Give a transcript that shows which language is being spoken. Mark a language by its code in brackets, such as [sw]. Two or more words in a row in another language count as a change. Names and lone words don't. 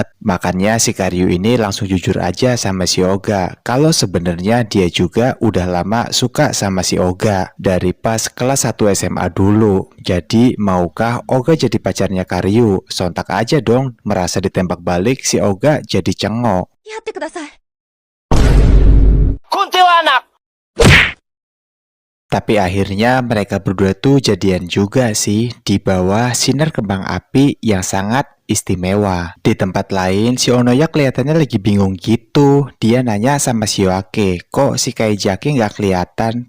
[id] Makanya si Karyu ini langsung jujur aja sama si Oga kalau sebenarnya dia juga udah lama suka sama si Oga dari pas kelas 1 SMA dulu. Jadi maukah Oga jadi pacarnya Karyu? Sontak aja dong merasa ditembak balik si Oga jadi cengok. [ja] やってください。 [id] Tapi akhirnya mereka berdua tuh jadian juga sih di bawah sinar kembang api yang sangat istimewa. Di tempat lain si Onoya kelihatannya lagi bingung gitu. Dia nanya sama si Yoake, kok si Kaijaki nggak kelihatan?